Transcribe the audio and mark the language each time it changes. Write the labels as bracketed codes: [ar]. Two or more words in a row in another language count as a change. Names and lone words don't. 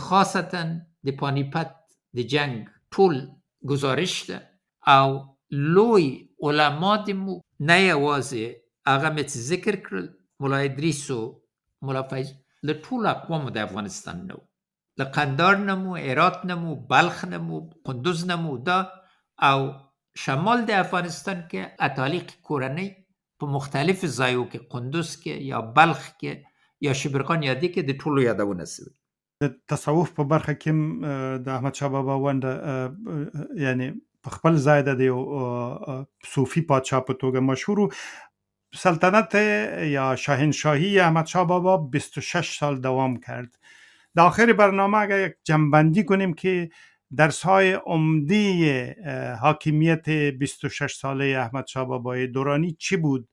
[ps] خاصتا د پانیپت د جنگ ټول گزارش ده، او لوی علما دمو نه یوازې هغه مې چې ذکر کړل، مولا ادریس و مولا فیض، له ټول اقوامو د افغانستان نو، له قندار نمو، هرات نمو، بلخ نمو، قندوز نمو دا، او شمال د افغانستان کې اتالیق کورنۍ په مختلف ځایو کې، قندوز کې یا بلخ کې یا شبرغان یادی کې د ټولو یادونه شوی. د تصوف په برخه کې د احمدشاه بابا ونډه یعنی په خپل ځای د یو صوفي پادشاه په توګه مشهور. [fa] سلطنت یا شاهنشاهی احمدشاه بابا 26 سال دوام کرد. در آخر برنامه اگر یک جنبندی کنیم که درس‌های عمده حاکمیت 26 ساله احمدشاه بابای دورانی چی بود؟